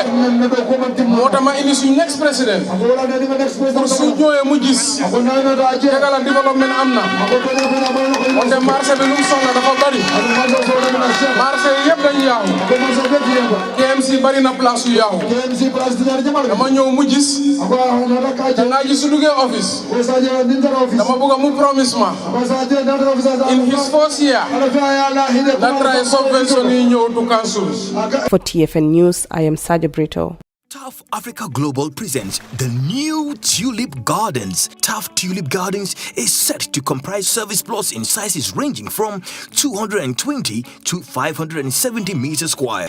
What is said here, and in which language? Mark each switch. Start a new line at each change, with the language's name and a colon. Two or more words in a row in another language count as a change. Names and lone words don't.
Wolof: moo tax ma indi suñu
English: next président
Wolof: pour suñ ñëwee mu gis tegala développement am na wante marché bi lu mu soxla dafa bari marché yi yëpp dañu yaaxu KMC bari na place yu yaaxu dama ñëw mu gis dangaa gis su duggee office dama bëgg mu promise ma
English: in his first year
Wolof: na try subvention yi ñëw
English: to councils. For TFN News, I am Saja Brito. TAF Africa Global presents the new Tulip Gardens. TAF Tulip Gardens is set to comprise service plots in sizes ranging from 220 to 570 meters square.